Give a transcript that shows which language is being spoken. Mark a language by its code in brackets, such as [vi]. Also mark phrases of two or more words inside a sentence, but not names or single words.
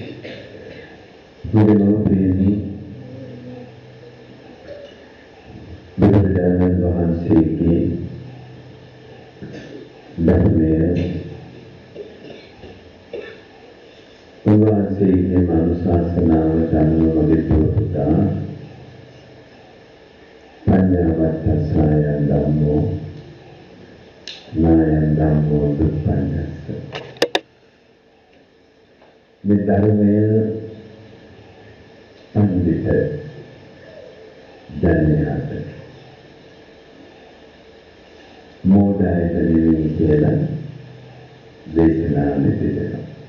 [si] බුදුමෝපියනි බුදුරජාණන් වහන්සේගේ ධර්මය උන්වහන්සේගේ අනුශාසනාවට අනුව විපුලතා [pi] පඤ්ඤාවත්තසායන් ධම්මෝ නායන් ධම්මෝ දුප්පන්නස්ස [si] මේ ධර්මය පඬිත ජනයාට මෝඩයට නෙවෙයි කියලා දේශනා මෙතන